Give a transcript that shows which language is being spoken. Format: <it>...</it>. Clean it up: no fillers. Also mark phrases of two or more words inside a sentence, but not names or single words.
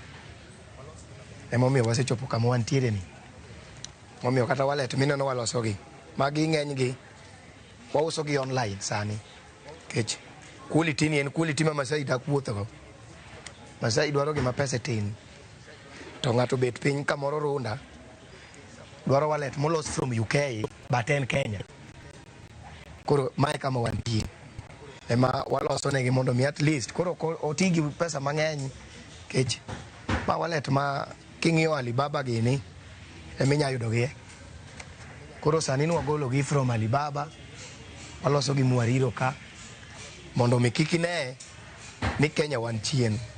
<luo>Emomiyo wasechopo kama wantiere ni. Momiyo kata wallet mineno waloso gi. Magi ng'eny gi wauso gi online sani. Kech quality ni en quality ma Masai dak wuotho. Masai dwaro gima pesa tin. To ng'ato bet piny kamoro runda dwaro wallet molos</luo> <en>from UK</en> <luo>but en Kenya. Koro mae kama wantie. Ema waloso negi mondo mi</luo> <en>at least</en> <luo>koro oti gi pesa mang'eny. Kech ma wallet ma king'iyo Alibaba gini eminya yudo gi. Koro sani nwagolo gi</luo> <en>from Alibaba,</en> <luo>waloso gi Mwariro ka mondo mi kik ine ni Kenya wan chien.</luo>